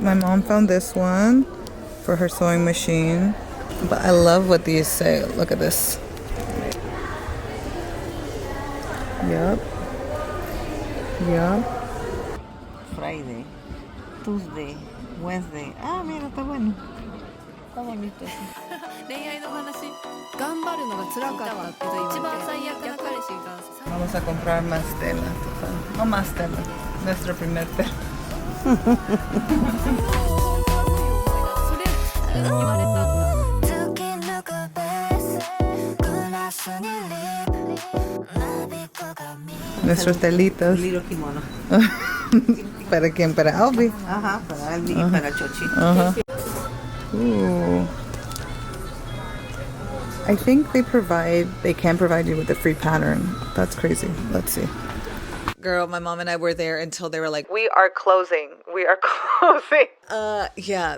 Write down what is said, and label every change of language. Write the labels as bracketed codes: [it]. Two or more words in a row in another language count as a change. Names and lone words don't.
[en] My mom found this one for her sewing machine, but I love what these say. Look at this. Yup. Friday, Tuesday, Wednesday. [es] Ah, mira, está bueno. Está bonito. [ja] 恋愛の話頑張るのが辛かったって一番最悪な彼氏が [es] Vamos a comprar más tela. No más tela. Nuestro primer tela. [ja] それ言われた [es] Nuestros telitos. [en] Little kimono. [es] ¿Para quién? Para Albi. Ajá, para Albi y para Chochi. Ooh. [en] I think they can provide you with a free pattern. That's crazy. Let's see. Girl, my mom and I were there until they were like, we are closing. Yeah.